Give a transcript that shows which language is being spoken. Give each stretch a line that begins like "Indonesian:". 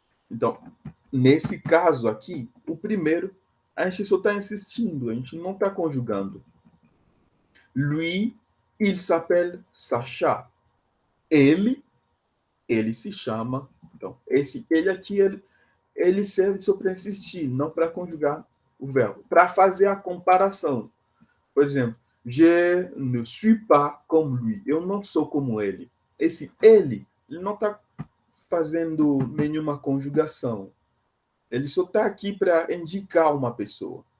Portuguese: Então, nesse caso aqui, o primeiro, a gente só está insistindo, a gente não está conjugando.
French: Lui, il s'appelle Sacha.
Portuguese: Ele ele se chama. Então, esse ele aqui, ele serve só para insistir, não para conjugar o verbo. Para fazer a comparação. Por exemplo,
French: je ne suis pas comme lui.
Portuguese: Eu não sou como ele. Esse ele não está fazendo nenhuma conjugação. Ele só está aqui para indicar uma pessoa.